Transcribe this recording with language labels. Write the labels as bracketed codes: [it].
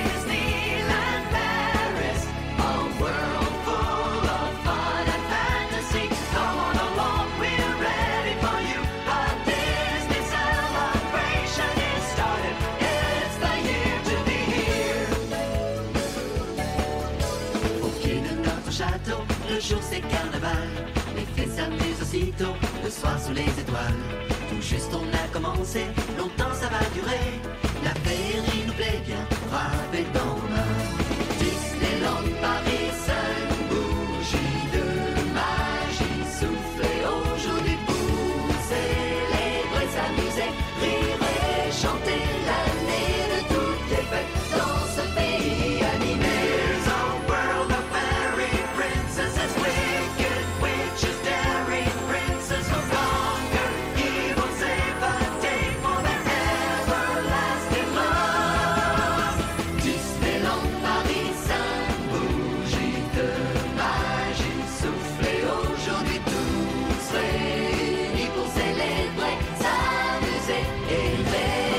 [en] Disneyland Paris, a world full of fun and fantasy. Come on along, we're ready for you. A Disney celebration is started. It's the year to be here. [fr] Au pied de notre château, le jour c'est carnaval. Les fées s'amusent aussitôt, le soir sous les étoiles. Tout juste on a commencé, longtemps ça va durer. La féerie nous plaît bien, frappez dans vos mains. Disneyland Paris, 5 bougies de magie soufflées aujourd'hui pour célébrer, s'amuser, rire et chanter. L'année de toutes les fêtes dans ce pays animé. [en] There's a world of fairy princesses, wicked witches, daring princes who conquer evil, save the day for their everlasting love. [fr] Disneyland Paris, 5 bougies de magie soufflées aujourd'hui, tous réunis pour célébrer, s'amuser et rêver.